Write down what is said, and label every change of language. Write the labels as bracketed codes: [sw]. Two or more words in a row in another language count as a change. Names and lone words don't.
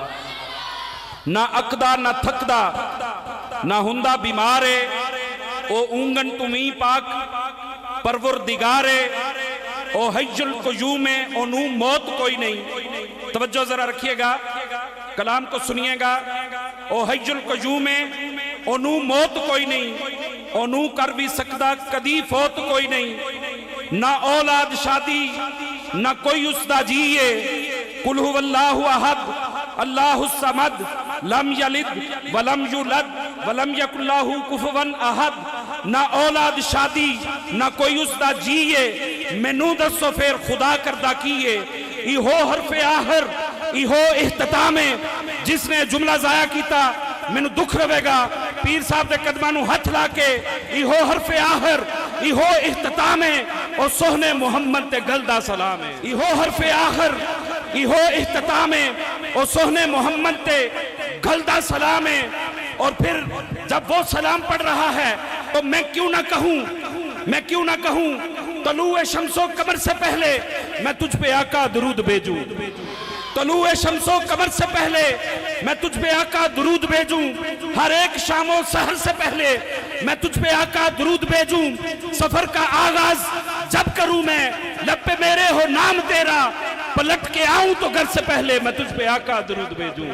[pa] نہ اکدا نہ تھکدا نہ ہندہ بیمارے، او اونگن تمہیں پاک پروردگارے، او [ar] حی القیوم [pa] او نو موت کوئی نہیں۔ [ur] توجہ ذرا رکھیے گا، کلام کو سنیے گا۔ [pa] او [ar] حی القیوم [pa] او نو موت کوئی نہیں، او نو کر بھی سکدا کدی فوت کوئی نہیں، نہ اولاد شادی نہ کوئی اس دا جیے، [ar] قل هو اللہ احد اللہ الصمد لم یلد ولم یولد ولم یکن لہ کفوا احد، [pa] نہ اولاد شادی نہ کوئی اس دا جیے، مینوں دسو پھر خدا کردہ کیے۔ ایہو حرف آخر ایہو اختتام، جس نے جملہ ضائع کیتا مینوں دکھ رہے گا۔ پیر صاحب دے قدمانوں ہتھ لا کے ایہو حرف آخر ایہو اختتام، اور سہنے محمد تے گلدہ سلام ہے۔ ایہو حرف آخر ایہو اختتام، اور سہنے محمد تے گلدہ سلام ہے۔ [ur] اور پھر جب وہ سلام پڑھ رہا ہے تو میں کیوں نہ کہوں طلوع شمس و قمر سے پہلے میں تجھ پہ آقا درود بھیجوں، طلوع شمس و قمر سے پہلے میں تجھ پہ آقا درود بھیجوں، ہر ایک شام و سحر سے پہلے میں تجھ پہ آقا درود بھیجوں، سفر کا آغاز جب کروں میں لب پہ میرے ہو نام تیرا، پلٹ کے آؤں تو گھر سے پہلے میں تجھ پہ آقا درود بھیجوں۔